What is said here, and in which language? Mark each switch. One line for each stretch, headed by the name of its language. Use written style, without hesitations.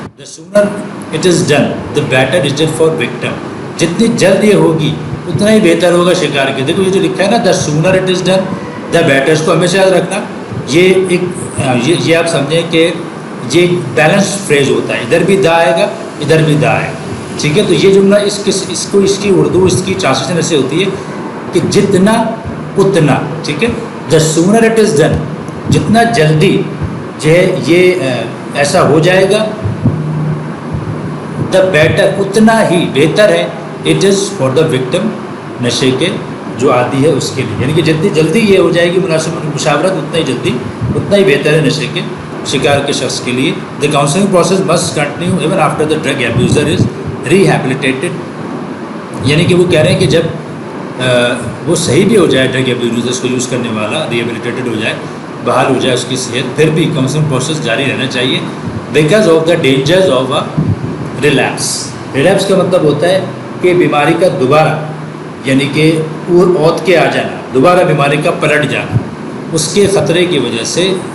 English: The sooner it is done the better is it for victim.
Urdu: جتنی جلد یہ ہوگی اتنا ہی بہتر ہوگا شکار کے. دیکھو یہ جو لکھا ہے نا،
English: the sooner it is done the better,
Urdu: اس کو ہمیشہ یاد رکھنا. یہ آپ سمجھیں کہ یہ بیلنس فریز ہوتا ہے، ادھر بھی دا آئے گا، ادھر بھی دا آئے گا. ٹھیک ہے، تو یہ جملہ اس کی اردو اس کی ٹرانسلیشن ایسے ہوتی ہے کہ جتنا اتنا. ٹھیک ہے،
English: the sooner it is done,
Urdu: جتنا جلدی جو ہے یہ ایسا ہو جائے گا،
English: the better
Urdu: اتنا ہی بہتر ہے.
English: it is for the victim,
Urdu: نشے کے جو عادی ہے اس کے لیے، یعنی کہ جتنی جلدی یہ ہو جائے گی مناسب مشاورت، اتنا ہی بہتر ہے نشے کے شکار کے شخص کے لیے.
English: The counselling process must continue even after the drug abuser is rehabilitated.
Urdu: یعنی کہ وہ کہہ رہے ہیں کہ جب وہ صحیح بھی ہو جائے، ڈرگ ایبیوزر کو یوز کرنے والا ریہیبلیٹیٹڈ ہو جائے، بحال ہو جائے اس کی صحت، پھر بھی کاؤنسلنگ پروسیس جاری رہنا چاہیے
English: Because of the dangers of relapse.
Urdu: Relapse کا مطلب ہوتا ہے کہ بیماری کا دوبارہ، یعنی کہ اوت کے آ جانا، دوبارہ بیماری کا پلٹ جانا، اس کے خطرے کی وجہ سے.